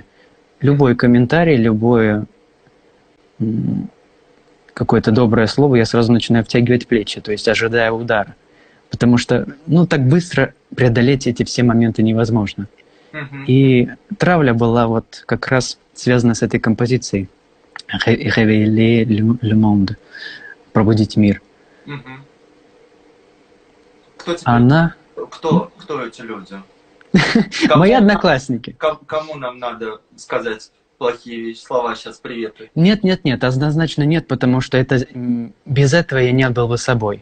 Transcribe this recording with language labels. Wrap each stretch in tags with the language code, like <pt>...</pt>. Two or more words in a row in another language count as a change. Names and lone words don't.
<ru>Любой комментарий, любое какое-то доброе слово, я сразу начинаю втягивать плечи, то есть ожидая удара. Потому что, так быстро преодолеть эти все моменты невозможно. И травля была вот как раз связана с этой композицией.</ru> <fr>«Réveiller le monde»,</fr> <ru>«Пробудить мир». Кто тебе... Она... Кто эти люди? Мои одноклассники. Кому нам надо сказать плохие слова сейчас приветы? Нет, однозначно нет, потому что без этого я не был бы собой.</ru>